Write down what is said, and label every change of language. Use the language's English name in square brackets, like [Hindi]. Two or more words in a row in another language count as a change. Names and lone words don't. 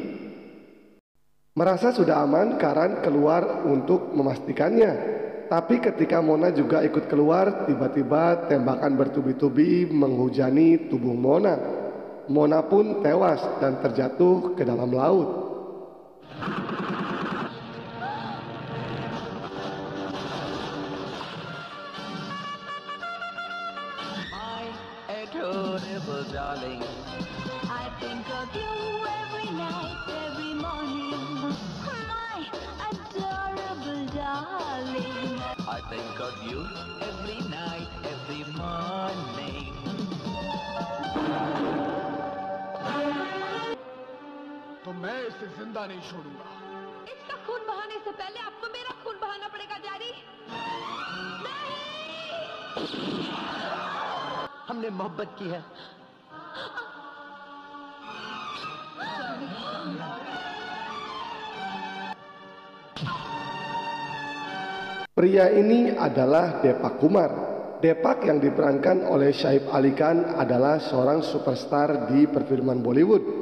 [Indonesian] Merasa sudah aman, Karan keluar untuk memastikannya. Tapi ketika Mona juga ikut keluar, tiba-tiba tembakan bertubi-tubi menghujani tubuh Mona. Mona pun tewas dan terjatuh ke dalam laut. [English] My adorable darling, I think of you every night, every morning. My adorable darling. I think of you every night, every morning. [Hindi] तो मैं इसे जिंदा नहीं छोड़ूंगा। इसका खून बहाने से पहले आपको मेरा खून बहाना पड़ेगा डैडी। नहीं! हमने मोहब्बत की है। [Indonesian] Pria ini adalah Depak Kumar. Depak yang diperankan oleh Saif Ali Khan adalah seorang superstar di perfilman Bollywood.